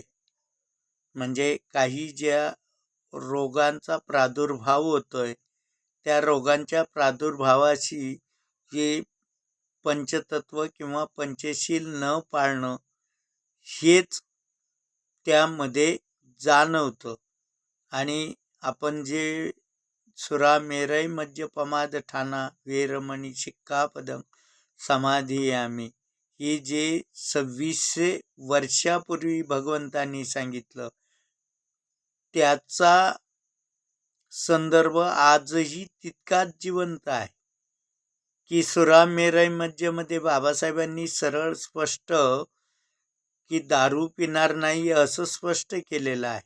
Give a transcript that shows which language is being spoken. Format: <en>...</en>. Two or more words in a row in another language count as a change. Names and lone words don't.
<mr>म्हणजे काही ज्या रोगांचा प्रादुर्भाव होतोय, त्या रोगांच्या प्रादुर्भावाशी जे पंचतत्व किंवा पंचशील न पाळणं हेच त्यामध्ये जाणवतं. आणि आपण जे</mr> <pi>सुरामेरय मद्यपमाद ठाणा वेरमणी शिक्कापदं समाधियामी</pi> <mr>ही जे 2600 वर्षापूर्वी भगवंतांनी सांगितलं, त्याचा संदर्भ आजही तितकाच जिवंत आहे. की सुरामेरय मध्यमध्ये बाबासाहेबांनी सरळ स्पष्ट की दारू पिणार नाही असं स्पष्ट केलेलं आहे.</mr>